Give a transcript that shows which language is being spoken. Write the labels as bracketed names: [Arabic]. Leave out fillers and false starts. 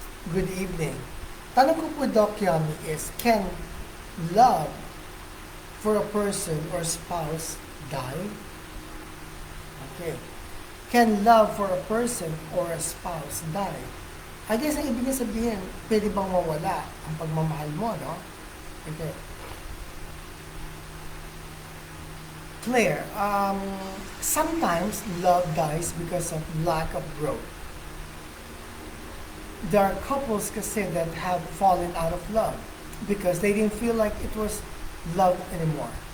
[English] Good evening. [Filipino] Tanong ko po, [English] Doc Yani, is can love for a person or spouse die? Okay. Can love for a person or a spouse die? I guess [Filipino] ang ibig sabihin, pwede bang mawala ang pagmamahal mo, no? [English] Okay. Claire, sometimes love dies because of lack of growth. There are couples [Filipino] kasi [English] that have fallen out of love because they didn't feel like it was love anymore.